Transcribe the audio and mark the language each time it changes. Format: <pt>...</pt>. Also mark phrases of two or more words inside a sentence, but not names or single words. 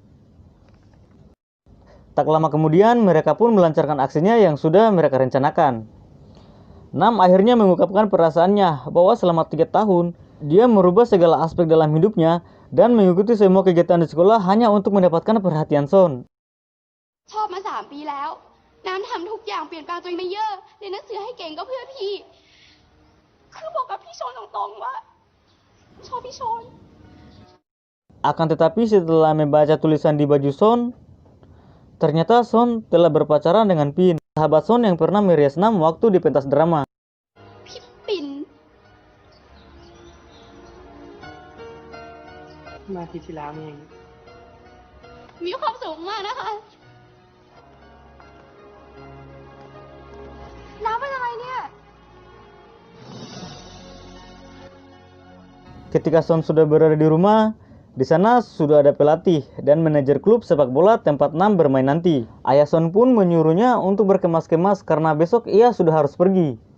<id>Tak lama kemudian, mereka pun melancarkan aksinya yang sudah mereka rencanakan. Nam akhirnya mengungkapkan perasaannya bahwa selama 3 tahun, dia merubah segala aspek dalam hidupnya dan mengikuti semua kegiatan di sekolah hanya untuk mendapatkan perhatian Son.</id> <th>ชอบมา3 ปีแล้ว น้ำทำทุกอย่างเปลี่ยนแปลงตัวเองไปเยอะเรียนหนังสือให้เก่งก็เพื่อพี่ คือบอกกับพี่ชนตรงๆว่าชอบพี่ชน</th> <id>Akan tetapi setelah membaca tulisan di baju Son, ternyata Son telah berpacaran dengan Pin, sahabat Son yang pernah merias Nam waktu di pentas drama.</id> <th>พี่ปิ่น เมื่ออาทิตย์ที่แล้วนี่เอง มีความสุขมากนะคะ น้ำเป็นอะไรเนี่ย</th> <id>Ketika Son sudah berada di rumah, di sana sudah ada pelatih dan manajer klub sepak bola tempat Nam bermain nanti. Ayah Son pun menyuruhnya untuk berkemas-kemas karena besok ia sudah harus pergi.</id>